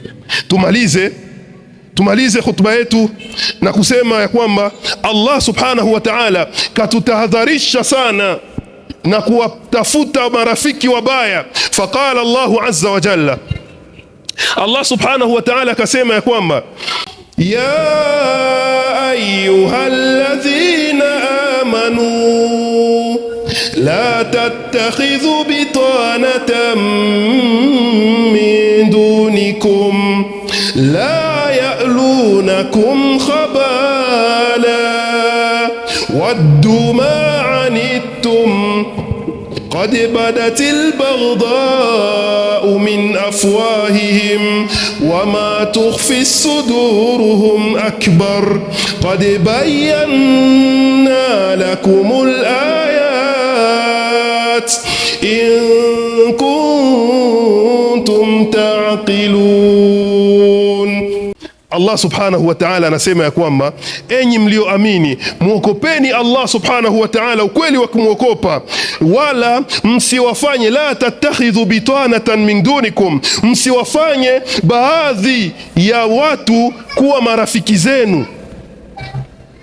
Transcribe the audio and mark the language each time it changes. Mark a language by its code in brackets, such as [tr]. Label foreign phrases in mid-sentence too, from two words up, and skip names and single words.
[sw] Tumalize hutuba yetu na kusema ya kwamba [ar] الله سبحانه وتعالى [sw] katutahadharisha sana na kuwatafuta marafiki wabaya. [ar] فقال الله عز وجل الله سبحانه وتعالى [sw] akasema ya kwamba [ar] ya أيها الذين آمنوا لا تتخذوا بطانة من دونكم لا يألونكم خبالا ودوا ما عنتم قد بدت البغضاء من أفواههم وما تخفي صدورهم أكبر قد بينا لكم الآيات إن كنتم تعقلون. الله سبحانه وتعالى [sw] anasema ya kwamba enyi mlioamini, muokopeni [ar] الله سبحانه وتعالى [sw] ukweli wa kumwokopa, wala msiwafanye, [ar] لا تتخذوا بطانة من دونكم, [sw] msiwafanye baadhi ya watu kuwa marafiki zenu.